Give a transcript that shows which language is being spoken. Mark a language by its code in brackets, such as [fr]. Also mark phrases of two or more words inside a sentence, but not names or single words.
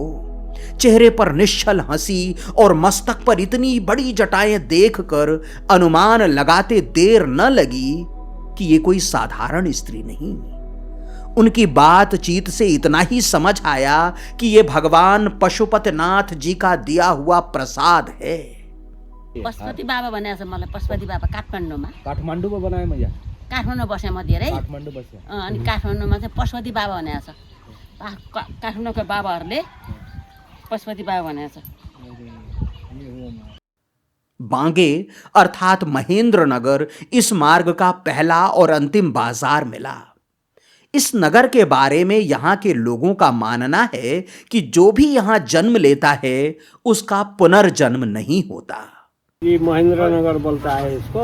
[hi] चेहरे पर निश्चल हंसी और मस्तक पर इतनी बड़ी जटाएं देखकर अनुमान लगाते देर न लगी कि ये कोई साधारण स्त्री नहीं। उनकी बातचीत से इतना ही समझ आया कि ये भगवान पशुपतिनाथ जी का दिया हुआ प्रसाद है। [ne] पशुपति बाबा भनेको छ मलाई। पशुपति बाबा काठमाडौँमा। काठमाडौँमा बनाए म यहाँ। काठमाडौँ बसेँ म धेरै। काठमाडौँ बसेँ। अनि काठमाडौँमा चाहिँ पशुपति बाबा भनेको छ। काठमाडौँको बाबाहरूले पशुपति बाबा भनेको छ। [hi] बांगे अर्थात महेंद्र नगर इस मार्ग का पहला और अंतिम बाजार मिला। इस नगर के बारे में यहाँ के लोगों का मानना है कि जो भी यहाँ जन्म लेता है उसका पुनर्जन्म नहीं होता। ये महेंद्र नगर बोलता है इसको,